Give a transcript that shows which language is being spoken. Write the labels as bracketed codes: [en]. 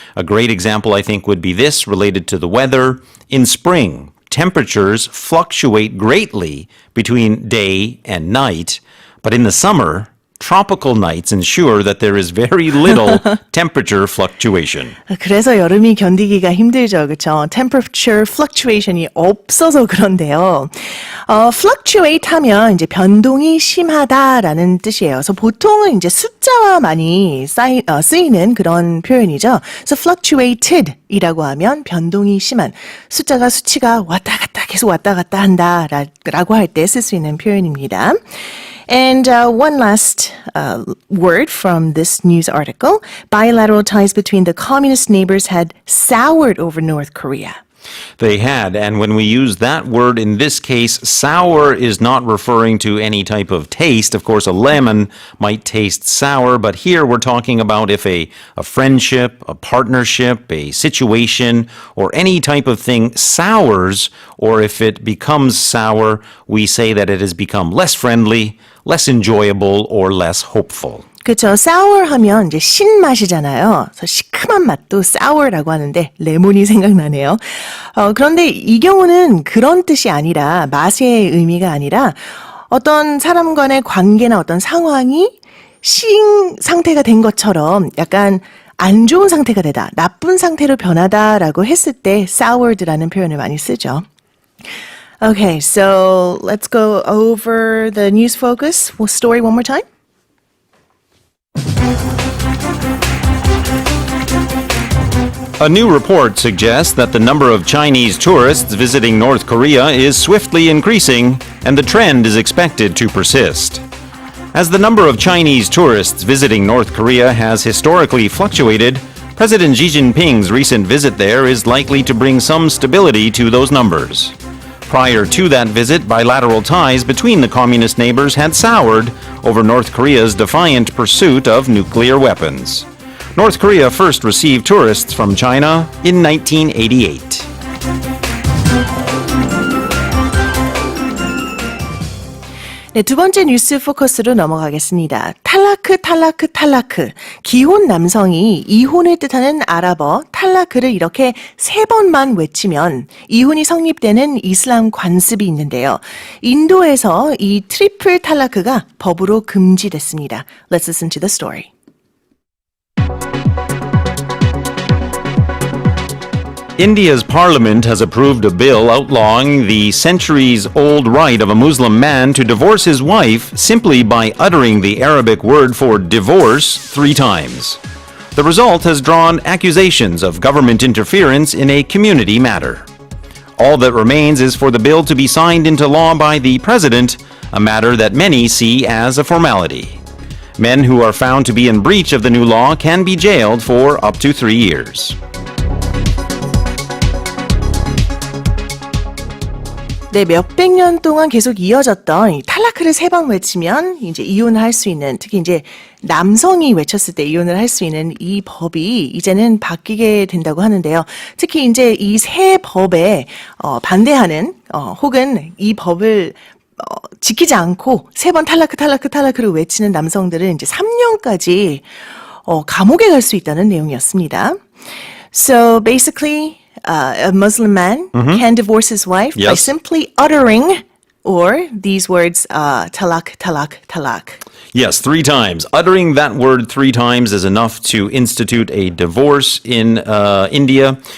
[en] A great example, I think, would be this related to the weather. In spring, temperatures fluctuate greatly between day and night, but in the summer, tropical nights ensure that there is very little temperature fluctuation. [ko] 그래서 여름이 견디기가 힘들죠. 그렇죠? Temperature fluctuation이 없어서 그런데요. fluctuate 하면 이제 변동이 심하다라는 뜻이에요. 그래서 보통은 이제 숫자와 많이 쓰이는 그런 표현이죠. 그래서 fluctuated 이라고 하면 변동이 심한 수치가 왔다 갔다 계속 왔다 갔다 한다라고 할 때 쓸 수 있는 표현입니다. [en] And one last word from this news article. Bilateral ties between the communist neighbors had soured over North Korea. They had, and when we use that word in this case, sour is not referring to any type of taste. Of course, a lemon might taste sour, but here we're talking about if a friendship, a partnership, a situation, or any type of thing sours, or if it becomes sour, we say that it has become less friendly, less enjoyable, or less hopeful. [ko] 그렇죠. sour 하면 이제 신맛이잖아요. 그래서 시큼한 맛도 sour라고 하는데 레몬이 생각나네요. 그런데 이 경우는 그런 뜻이 아니라 맛의 의미가 아니라 어떤 사람 간의 관계나 어떤 상황이 신 상태가 된 것처럼 약간 안 좋은 상태가 되다, 나쁜 상태로 변하다라고 했을 때 soured라는 표현을 많이 쓰죠. [en] Okay, so let's go over the news focus story one more time. A new report suggests that the number of Chinese tourists visiting North Korea is swiftly increasing, and the trend is expected to persist. As the number of Chinese tourists visiting North Korea has historically fluctuated, President Xi Jinping's recent visit there is likely to bring some stability to those numbers. Prior to that visit, bilateral ties between the communist neighbors had soured over North Korea's defiant pursuit of nuclear weapons. North Korea first received tourists from China in 1988. [ko] 네, 두 번째 뉴스 포커스로 넘어가겠습니다. 탈라크. 기혼 남성이 이혼을 뜻하는 아랍어 탈라크를 이렇게 3번만 외치면 이혼이 성립되는 이슬람 관습이 있는데요. 인도에서 이 트리플 탈라크가 법으로 금지됐습니다. [en] Let's listen to the story. India's parliament has approved a bill outlawing the centuries-old right of a Muslim man to divorce his wife simply by uttering the Arabic word for divorce 3 times. The result has drawn accusations of government interference in a community matter. All that remains is for the bill to be signed into law by the president, a matter that many see as a formality. Men who are found to be in breach of the new law can be jailed for up to 3 years. [ko] 네, 몇백 년 동안 계속 이어졌던 이 탈라크를 3번 외치면 이제 이혼을 할 수 있는, 특히 이제 남성이 외쳤을 때 이혼을 할 수 있는 이 법이 이제는 바뀌게 된다고 하는데요. 특히 이제 이 새 법에 반대하는 혹은 이 법을 지키지 않고 3번 탈라크를 외치는 남성들은 이제 3년까지 감옥에 갈 수 있다는 내용이었습니다. [en] So basically, a Muslim man can divorce his wife by Yes. simply uttering or these words, talak. Yes, 3 times. Uttering that word 3 times is enough to institute a divorce in India.